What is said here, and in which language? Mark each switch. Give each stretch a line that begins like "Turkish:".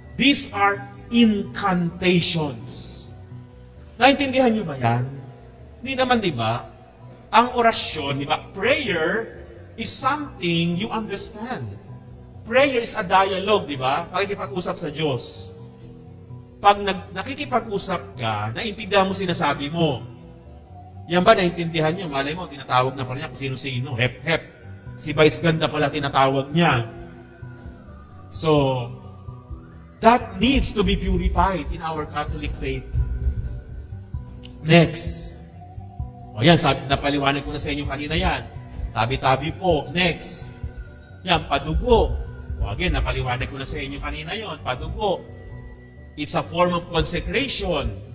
English: These are incantations.
Filipino: Naintindihan niyo ba yan? Hindi naman, di ba? Ang orasyon, di ba?
English: Prayer is something you understand. Prayer is a dialogue,
Filipino: di ba? Pakikipag-usap sa Diyos. Pag nakikipag-usap ka, naintindihan mo sinasabi mo. Yan ba naintindihan niyo? Malay mo, tinatawag na pala niya kung sino-sino. Hep-hep. Si Vice Ganda pala tinatawag niya.
English: So, that needs to be purified in our Catholic faith. Next.
Filipino: O yan, napaliwanag ko na sa inyo kanina yan. Tabi-tabi po. Next. Yan, padugo. O again, napaliwanag ko na sa inyo kanina yon. Padugo.
English: It's a form of consecration.